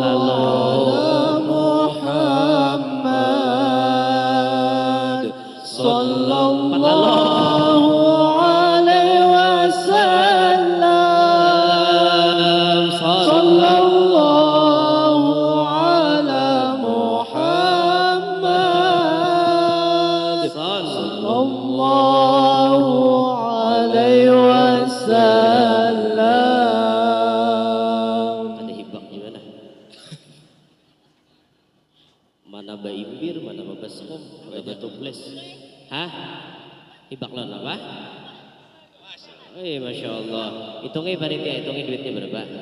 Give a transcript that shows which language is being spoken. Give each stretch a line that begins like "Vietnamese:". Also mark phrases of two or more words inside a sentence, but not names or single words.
Arabic: محمد صلى الله عليه وسلم صلى الله على محمد صلى الله عليه وسلم
Banjar: Ada hibak gimana? Mana baimbir, mana baskom, mana batuples? Hah? Hibak lawan apa? Masya Allah. Hitungnya panitia, hitungnya duitnya berapa?